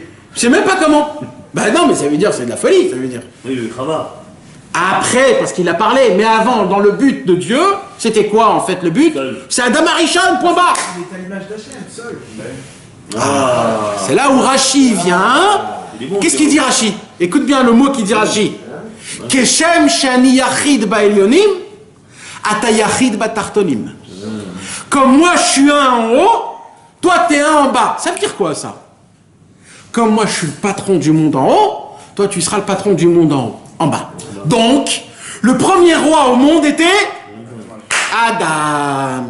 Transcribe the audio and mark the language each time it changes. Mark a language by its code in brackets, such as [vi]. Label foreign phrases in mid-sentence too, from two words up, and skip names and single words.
[fr] Tu sais même pas comment. Bah non, mais ça veut dire, c'est de la folie, ça veut dire. Oui, le Chava. Après, parce qu'il a parlé, mais avant, dans le but de Dieu, c'était quoi en fait le but? C'est [he] אדם הראשון, [fr] point barre. Il est à l'image d'Hachem, seul. C'est là où Rashi vient. Qu'est-ce qu'il dit Rashi? Écoute bien le mot qu'il dit Rashi. [he] כשם שאני יחיד בעליונים, אתה יחיד בתחתונים. [fr] Comme moi je suis un en haut, toi t'es un en bas. Ça veut dire quoi ça? Comme moi je suis le patron du monde en haut, toi tu seras le patron du monde en bas. Donc, le premier roi au monde était Adam.